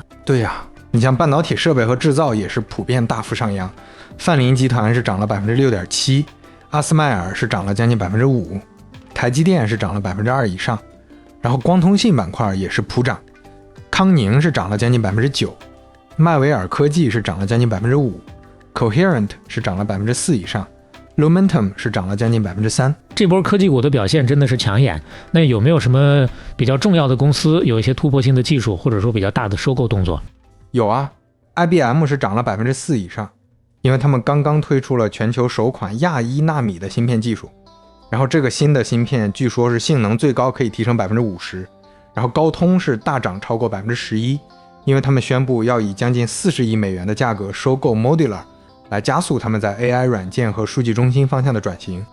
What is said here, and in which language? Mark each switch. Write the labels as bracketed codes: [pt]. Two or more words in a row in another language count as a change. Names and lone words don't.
[zh] 對呀，你像半導體設備和製造也是普遍大幅上揚。泛林集團是漲了 6.7%， 阿斯麥爾是漲了將近 5%，台積電是漲了 2% 以上，然後光通信板塊也是普漲，康寧是漲了將近 9%， 邁維爾科技是漲了將近 5%， Coherent 是漲了 4% 以上， Lumentum 是漲了將近 3%。這波科技股的表現真的是搶眼。那有沒有什麼比較重要的公司有一些突破性的技術，或者說比較大的收購動作？有啊， IBM 是漲了 4% 以上，因為他們剛剛推出了全球首款亞1納米的芯片技術。然後這個新的芯片據說是性能最高可以提升 50%， 然後高通是大漲超過 11%， 因為他們宣布要以將近40億美元的價格收購 Modular， 來加速他們在 AI 軟件和數據中心方向的轉型。